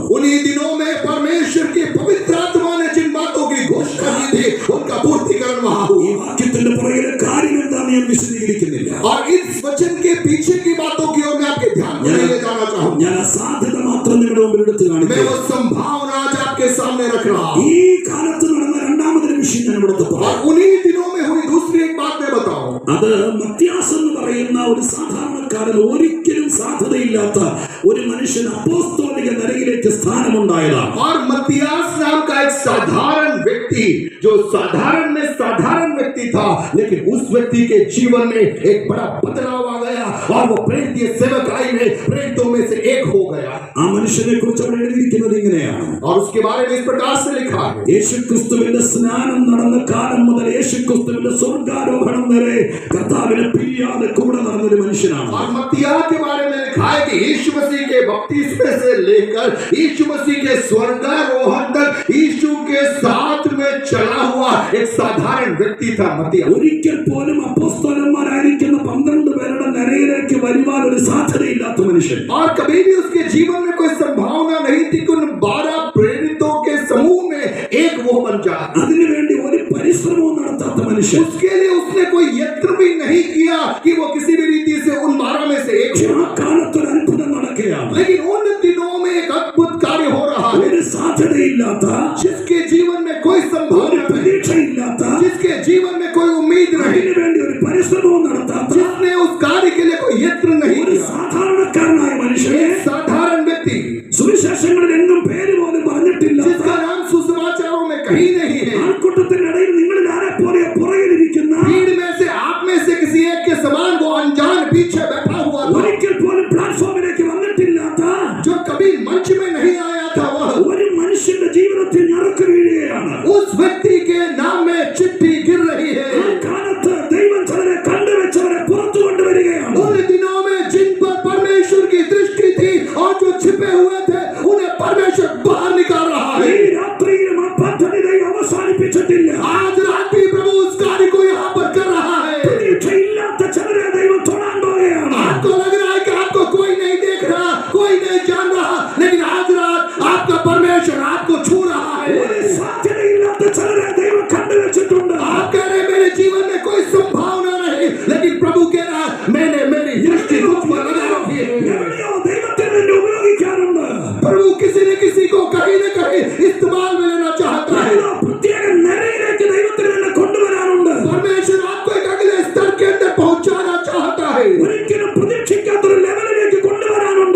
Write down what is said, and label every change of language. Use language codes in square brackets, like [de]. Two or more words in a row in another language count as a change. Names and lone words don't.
[hi] उन्हीं दिनों में परमेश्वर की पवित्र आत्मा ने जिन बातों की घोषणा की थी, उनका पूर्तिकरण वहां [ml] ഈ [hi] हुआ। [ml] വാക്യത്തിന്റെ പുറകിലെ കാര്യം എന്താണെന്ന് ഞാൻ വിശദീകരിക്കുന്നില്ല. [hi] और इस वचन के पीछे की बातों की ओर मैं आपके ध्यान को ले जाना चाहूंगा। [ml] ഞാൻ ആ സാധ്യത മാത്രം നിങ്ങളുടെ മുമ്പിൽ എടുത്ത് [hi] मैं [ml] കാണിക്കാം. [hi] वो संभावना आज आपके सामने रख रहा हूं। [ml] ഈ കാലത്ത് നടന്ന രണ്ടാമതൊരു വിഷയം ഞാൻ ഇവിടുത്തെ [hi] और [ml] പറയാം. [hi] उन्हीं दिनों में हुई दूसरी एक बात मैं बताऊं। [ml] അത് മത്യാസ് എന്ന് പറയുന്ന ഒരു സാധാരണക്കാരൻ, ഒരിക്കലും സാധ്യതയില്ലാത്ത ഒരു മനുഷ്യൻ അപ്പോസ്തോലിക നിരയിലേക്ക് സ്ഥാനമുണ്ടായതാണ്. [hi] और मत्तियास नाम का एक साधारण व्यक्ति, जो साधारण में साधारण व्यक्ति था, लेकिन उस व्यक्ति के जीवन में एक बड़ा बदलाव आ गया और वो प्रेरित सेवकाई में प्रेरितों में से एक हो गया। [ml] ആ മനുഷ്യനെ കുറിച്ച് അവിടെ എഴുതിയിരിക്കുന്നത് ഇങ്ങനെയാണ്. [hi] और उसके बारे में इस प्रकार से लिखा है, [ml] യേശുക്രിസ്തുവിന്റെ സ്നാനം നടന്ന കാലം മുതൽ യേശുക്രിസ്തുവിന്റെ സ്വർഗ്ഗാരോഹണം വരെ കർത്താവിനെ പിരിയാതെ കൂടെ നടന്നൊരു മനുഷ്യനാണ്. [hi] और मत्तिया के बारे में लिखा है कि यीशु मसीह के बपतिस्मे से लेकर यीशु मसीह के स्वर्गारोहण तक यीशु के साथ में चला हुआ एक साधारण व्यक्ति था मत्तिया। [ml] ഒരിക്കൽ പോലും അപ്പോസ്തലന്മാരായിരിക്കുന്ന 12 പേരുടെ നിരയിലേക്ക് വരുവാൻ ഒരു സാധ്യതയില്ലാത്ത 10 മനുഷ്യൻ. [hi] और कभी भी उसके जीवन में कोई संभावना नहीं थी कि उन 12 प्रेरितों के समूह में एक वो बन जाए. [ml] അതിനുവേണ്ടി ഒരു പരിശ്രമവും നടത്താത്ത മനുഷ്യൻ. [hi] उसके लिए उसने कोई यत्न भी नहीं किया कि वो किसी भी रीति से उन 12 में से एक [ml] ആ കാലത്ത് ഒരു അത്ഭുതം നടക്കുകയാണ്. [hi] लेकिन उन दिनों में एक अद्भुत कार्य हो रहा है. [ml] ഒരു സാധ്യതയില്ലാത്ത, [hi] जिसके जीवन में कोई [ml] ഒരു [hi] संभावना नहीं, [ml] പ്രതീക്ഷയില്ലാത്ത, [hi] जिसके जीवन में कोई उम्मीद नहीं, [ml] അതിനുവേണ്ടി ഒരു പരിശ്രമവും നടത്താത്ത [hi] जिसने उस कार्य के लिए कोई यत्न नहीं [ml] ഒരു [hi] किया, [ml] സാധാരണക്കാരനായ മനുഷ്യനെ [hi] एक साधारण व्यक्ति [ml] സുവിശേഷങ്ങളിൽ എങ്ങും പേര് പോലും പറഞ്ഞിട്ടില്ല. [hi] जिसका नाम सुसमाचारों में कहीं नहीं है, [ml] ആൾക്കൂട്ടത്തിനിടയിൽ നിങ്ങളിൽ ആരെ പോലെ പുറകിലിരിക്കുന്ന, [hi] भीड़ में से आप में से किसी एक के समान वो अनजान पीछे बैठा हुआ था, [ml] ഒരിക്കൽ പോലും പ്ലാറ്റ്ഫോമിലേക്ക് വന്നിട്ടില്ലാത്ത [hi] जो कभी मंच में नहीं आया था, वह [ml] ഒരു മനുഷ്യന്റെ ജീവിതത്തിൽ ഞറുക്ക് വീഴുകയാണ്. [hi] उस व्यक्ति के नाम में चिट्ठी गिर रही [ml] ആ [hi] है. [ml] കാലത്ത് ദൈവം ചിലരെ കണ്ടുവെച്ചവരെ പുറത്തു കൊണ്ടുവരികയാണ്. [hi] उन दिनों में जिन पर परमेश्वर की दृष्टि थी और जो छिपे हुए थे उन्हें परमेश्वर बाहर निकाल रहा [ml] ഈ [hi] है. [ml] രാത്രിയിലും ആ പദ്ധതി ദൈവം അവസാനിപ്പിച്ചിട്ടില്ല. [hi] आज रात भी प्रभु उस कार्य को यहाँ पर कर रहा है. [ml] പ്രതീക്ഷയില്ലാത്ത ചിലരെ ദൈവം തൊടാൻ പോവുകയാണ്. [hi] आपको लग रहा है कि आपको कोई नहीं देख रहा, कोई नहीं जान रहा, लेकिन आज रात आपका परमेश्वर आपको छू रहा [ml] ഒരു [hi] है. [ml] സാധ്യതയില്ലാത്ത ചിലരെ ദൈവം കണ്ടുവെച്ചിട്ടുണ്ട്. [hi] आप कह रहे हैं मेरे जीवन में कोई संभावना नहीं, लेकिन प्रभु कह रहा है मैंने मेरी दृष्टि तुझ पर लगा रखी है. [ml] എവിടെയോ ദൈവത്തിന് വേണ്ടി ഉപയോഗിക്കാറുണ്ട്. [hi] प्रभु किसी न किसी को कहीं न कहीं इस्तेमाल में लेना चाहता है. [ml] ഏതോ പ്രത്യേക നിരയിലേക്ക് ദൈവത്തിന് തന്നെ കൊണ്ടുവരാനുണ്ട്. [hi] परमेश्वर आपको एक अगले स्तर के अंदर पहुंचाना चाहता है. [ml] ഒരിക്കലും പ്രതീക്ഷിക്കാത്തൊരു ലെവലിലേക്ക് കൊണ്ടുവരാനുണ്ട്.